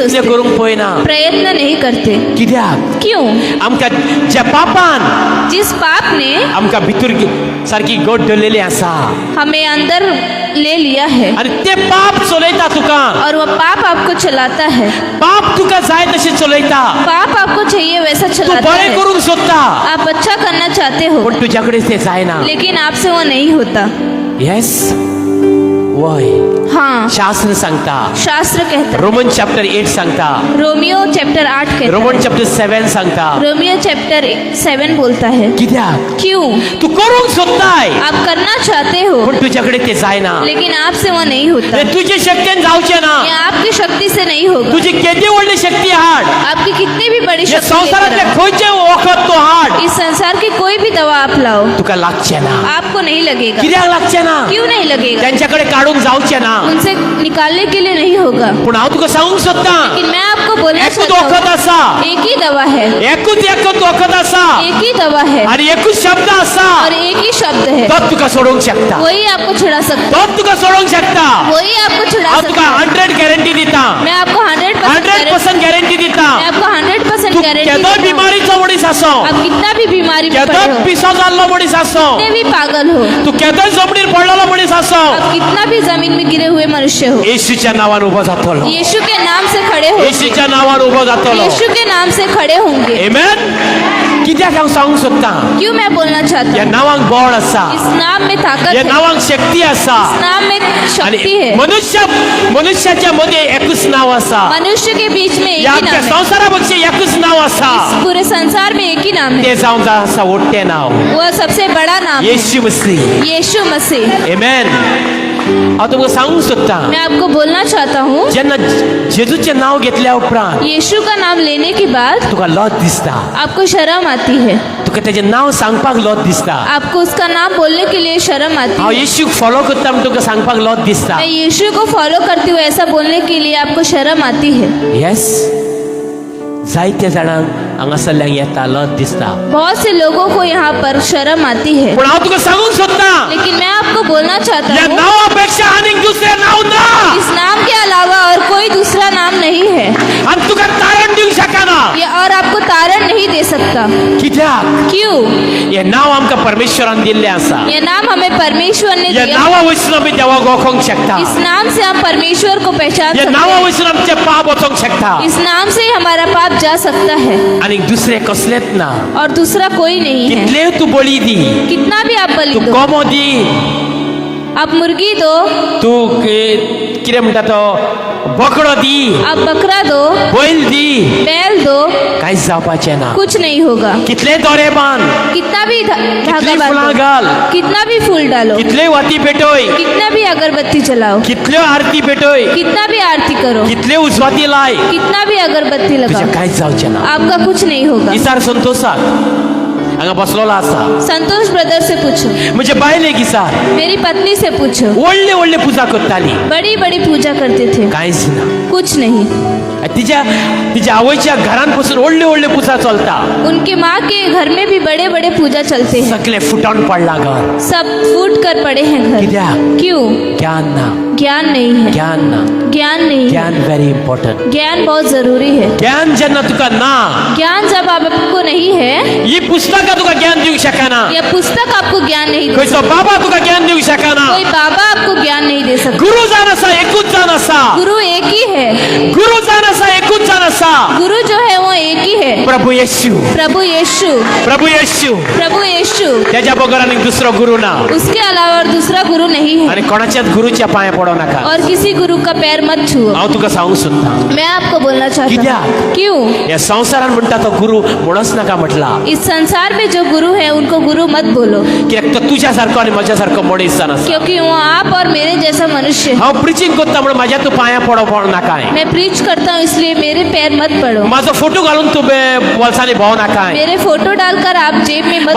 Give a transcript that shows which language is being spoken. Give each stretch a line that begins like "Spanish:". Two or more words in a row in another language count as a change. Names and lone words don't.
Hindi: सोचते.
Konkani: करूंक पळयना.
Hindi: प्रयत्न नहीं करते.
Konkani: कित्याक?
Hindi: क्यों?
Konkani: आमकां ज्या पापान
Hindi: जिस पाप ने
Konkani: आमकां भितर सारकी गोट धरलेली आसा
Hindi: हमें अंदर ले लिया है
Konkani: आणि ते पाप चलयता तुका.
Hindi: और वो पाप आपको चलाता है.
Konkani: पाप तुका जाय तशें चलयता.
Hindi: पाप आपको चाहिए वैसा
Konkani: तू
Hindi: चलाता
Konkani: बरें
Hindi: है.
Konkani: करूंक सोदता,
Hindi: आप अच्छा करना चाहते हो,
Konkani: पण तुझ्या कडेन ते जायना.
Hindi: लेकिन आपसे वो नहीं होता.
Konkani: येस, वय
Hindi: हाँ,
Konkani: शास्त्र सांगता.
Hindi: शास्त्र कहता है.
Konkani: रोमन चॅप्टर 8 सांगता.
Hindi: रोमियो चैप्टर 8 कहता
Konkani: रोमन
Hindi: है.
Konkani: चॅप्टर 7 सांगता.
Hindi: रोमियो चैप्टर 7 बोलता है.
Konkani: कित्याक?
Hindi: क्यों?
Konkani: तू करूंक सोदताय,
Hindi: आप करना चाहते हो,
Konkani: पण तुझ्याकडे ते जायना.
Hindi: लेकिन आपसे वो नहीं होता.
Konkani: ते तुझे शक्तीन जावचे ना.
Hindi: ये आपकी शक्ति से नहीं होगा.
Konkani: तुझी किती व्हडली शक्ती हाड.
Hindi: आपकी कितनी भी बड़ी
Konkani: हे
Hindi: शक्ति
Konkani: संसारातले
Hindi: लेकर आओ.
Konkani: खंयचे वखद तो हाड
Hindi: इस संसार की कोई भी दवा आप लाओ,
Konkani: तुका लागचे ना.
Hindi: आपको नहीं लगेगा.
Konkani: कित्याक लागचे ना?
Hindi: क्यों नहीं लगेगा?
Konkani: त्यांच्याकडे काढून जावचे ना.
Hindi: उनसे निकालने के लिए नहीं होगा.
Konkani: पण हांव तुका सांगूंक सोदता,
Hindi: लेकिन मैं आपको बोलना
Konkani: एकूच
Hindi: चाहता
Konkani: वखद
Hindi: हूँ,
Konkani: आसा.
Hindi: एक ही दवा है,
Konkani: एकूच वखद आसा
Hindi: एक ही दवा है
Konkani: आणि एकूच शब्द आसा.
Hindi: और एक ही शब्द है.
Konkani: तो तुका सोडूंक शकता.
Hindi: वही आपको छुड़ा सकता.
Konkani: तो तुका सोडूंक शकता.
Hindi: वही आपको छुड़ा
Konkani: हांव तुका
Hindi: सकता.
Konkani: 100 गॅरंटी दिता.
Hindi: मैं आपको 100%
Konkani: 100% गॅरंटी दिता.
Hindi: मैं आपको 100%
Konkani: तू
Hindi: गारंटी
Konkani: केदोय
Hindi: देता हूँ.
Konkani: बिमारीचो मनीस आसो,
Hindi: आप कितना भी बीमारी में पड़े
Konkani: केदोय
Hindi: हो,
Konkani: पिसो जाल्लो मनीस आसो,
Hindi: कितने भी पागल हो,
Konkani: तू केदोय जमनीर पडलेलो मनीस आसो,
Hindi: आप कितना भी जमीन में गिरे हुए मनुष्य हो,
Konkani: येशूच्या नावान उभो जातलो.
Hindi: यीशु के नाम से खड़े हो,
Konkani: येशूच्या नावान उभो जातलो.
Hindi: यीशु के नाम से खड़े होंगे.
Konkani: आमेन. कित्याक हांव सांगूंक सोदता,
Hindi: क्यों मैं बोलना चाहता
Konkani: या
Hindi: हूँ?
Konkani: नावांक बळ आसा,
Hindi: इस नाम में ताकत
Konkani: या
Hindi: है.
Konkani: नावांक शक्ती आसा.
Hindi: इस नाम में शक्ति
Konkani: आणि
Hindi: है.
Konkani: मनुष्याच्या मध्ये एकच नाव आसा.
Hindi: मनुष्य के बीच में एक
Konkani: या
Hindi: ही नाम है.
Konkani: संसारापेक्षा एकच नाव आसा.
Hindi: इस पूरे संसार में एक ही नाम है.
Konkani: ते जावन आसा व्हडलें नाव,
Hindi: वह सबसे बड़ा नाम है
Konkani: येशू मसीह.
Hindi: यीशु मसीह.
Konkani: आमेन. हांव तुमकां सांगूंक सोदता,
Hindi: मैं आपको बोलना चाहता हूँ,
Konkani: जेन्ना जेजूचें नाव घेतल्या उपरांत
Hindi: यीशु का नाम लेने के बाद
Konkani: तुका लज दिसता.
Hindi: आपको शर्म आती है.
Konkani: तुका तेजें नाव सांगपाक लज दिसता.
Hindi: आपको उसका नाम बोलने के लिए शर्म आती
Konkani: हांव
Hindi: है.
Konkani: येशूक फॉलो करता म्हूण तुका सांगपाक लज दिसता.
Hindi: मैं यीशु को फॉलो करती हूँ ऐसा बोलने के लिए आपको शर्म आती है.
Konkani: येस, जायत्या जाणांक हांगासरल्यांक येता लज दिसता.
Hindi: बहुत से लोगों को यहाँ पर शर्म आती है.
Konkani: पूण हांव तुका सांगूंक सोदता,
Hindi: लेकिन मैं आपको बोलना चाहता
Konkani: ह्या
Hindi: हूँ,
Konkani: नावापेक्षा आनीक दुसरें नाव ना.
Hindi: इस नाम के अलावा और कोई दूसरा नाम नहीं है.
Konkani: आनी तुका तारण दिवंक शकना.
Hindi: ये और आपको तारण नहीं दे सकता.
Konkani: कित्याक?
Hindi: क्यों?
Konkani: हें नाव आमकां परमेश्वरान दिल्लें आसा.
Hindi: ये नाम हमें परमेश्वर ने
Konkani: ह्या
Hindi: दिया.
Konkani: नांवा वयसून आमी देवाक वळखोंक शकता.
Hindi: इस नाम से हम परमेश्वर को पहचान
Konkani: ह्या
Hindi: सकते
Konkani: नांवा
Hindi: हैं.
Konkani: वयसून आमचे पाप वचोंक शकता.
Hindi: इस नाम से ही हमारा पाप जा सकता है
Konkani: आनी दुसरें कसलेंच ना.
Hindi: और दूसरा कोई नहीं है.
Konkani: कितले तू बळी दी,
Hindi: कितना भी आप बलि
Konkani: तू
Hindi: दो,
Konkani: कोंबो दी,
Hindi: आप मुर्गी दो,
Konkani: तू कितें म्हणटा तो बोकडो दी,
Hindi: आप बकरा दो,
Konkani: बैल दी,
Hindi: बैल दो,
Konkani: कांयच जावपाचें ना.
Hindi: कुछ नहीं होगा.
Konkani: कितले दोरे बांद,
Hindi: कितना भी धागा
Konkani: कितली फुलां
Hindi: बांधो,
Konkani: घाल,
Hindi: कितना भी फूल डालो,
Konkani: कितले वाती पेटोय,
Hindi: कितना भी अगरबत्ती जलाओ,
Konkani: कितल्यो आरती पेटोय,
Hindi: कितना भी आरती करो,
Konkani: कितले उजवाती लाय,
Hindi: कितना भी अगरबत्ती
Konkani: तुजें
Hindi: लगाओ,
Konkani: कांयच जावचें ना.
Hindi: आपका कुछ नहीं होगा.
Konkani: विचार संतोषाक हांगा बसलोलो आसा
Hindi: संतोष ब्रदर से पूछो,
Konkani: म्हणजे बायले गिसार
Hindi: मेरी पत्नी से पूछो,
Konkani: व्हडले व्हडले पुजा करताली
Hindi: बड़ी बड़ी पूजा करते थे,
Konkani: कांयच ना
Hindi: कुछ नहीं।
Konkani: तिच्या आवयच्या घरान पासून व्हडले व्हडले पुजा चलता
Hindi: उनके माँ के घर में भी बड़े बड़े पूजा चलते हैं,
Konkani: सगळे फुटोन पडला घर
Hindi: सब फूट कर पड़े हैं घर।
Konkani: कित्याक?
Hindi: क्यों?
Konkani: ज्ञान ना
Hindi: ज्ञान नहीं है,
Konkani: ज्ञान ना
Hindi: ज्ञान नहीं है,
Konkani: ज्ञान
English: very important
Hindi: ज्ञान बहुत जरूरी है।
Konkani: ज्ञान जेन्ना तुका ना
Hindi: ज्ञान जब आपको नहीं है,
Konkani: ही पुस्तकां तुका ज्ञान दिवंक शकना
Hindi: यह पुस्तक आपको ज्ञान नहीं दे
Konkani: खंयचो बाबा तुका ज्ञान दिवंक शकना
Hindi: कोई बाबा आपको ज्ञान नहीं दे सकता।
Konkani: गुरु जाण आसा एकूच जाण आसा
Hindi: गुरु एक ही है,
Konkani: गुरु जाण आसा एकूच जाण आसा
Hindi: गुरु जो है वो एक ही है,
Konkani: प्रभू येशू
Hindi: प्रभु यीशु,
Konkani: प्रभू येशू
Hindi: प्रभु यीशु।
Konkani: त्याच्या बगर आनी दुसरो गुरु ना
Hindi: उसके अलावा और दूसरा गुरु नहीं है,
Konkani: आणि कोणाच्याच गुरुच्या पांया पडो नाका
Hindi: और किसी गुरु का पैर मत छुओ।
Konkani: हांव तुका सांगूंक सोदता
Hindi: मैं आपको बोलना चाहता
Konkani: कित्याक?
Hindi: हूँ, क्यों?
Konkani: या संसारान म्हणटा तो गुरु म्हणूच नाका म्हटला
Hindi: इस संसार में जो गुरु है उनको गुरु मत बोलो,
Konkani: कित्याक तो तुझ्या सारको आनी म्हज्या सारको मनीस जावन आसा
Hindi: क्योंकि वो आप और मेरे जैसा मनुष्य है।
Konkani: हांव प्रिचींग करता म्हणून म्हाज्या तूं पांया पडो नाकाय
Hindi: मैं प्रीच करता हूँ इसलिए मेरे पैर मत पड़ो,
Konkani: माझो फोटो घालून तू बोल्सांनी भोंव नाकाय
Hindi: मेरे फोटो डालकर आप जेब में मत